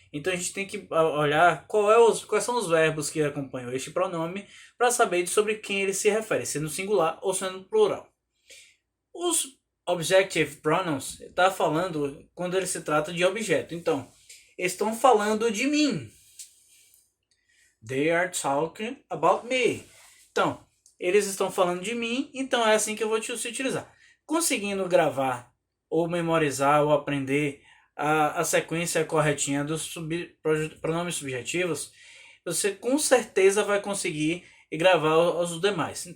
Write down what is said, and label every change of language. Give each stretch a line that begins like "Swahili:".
Portuguese: Então a gente tem que olhar quais são os verbos que acompanham este pronome para saber sobre quem ele se refere, se no singular ou se no plural. Os objective pronouns está falando quando ele se trata de objeto. Então, estão falando de mim.
English: They are talking about me.
Portuguese: Então, eles estão falando de mim, então é assim que eu vou te utilizar. Conseguindo gravar, ou memorizar, ou aprender a sequência corretinha dos pronomes subjetivos, você com certeza vai conseguir gravar os demais.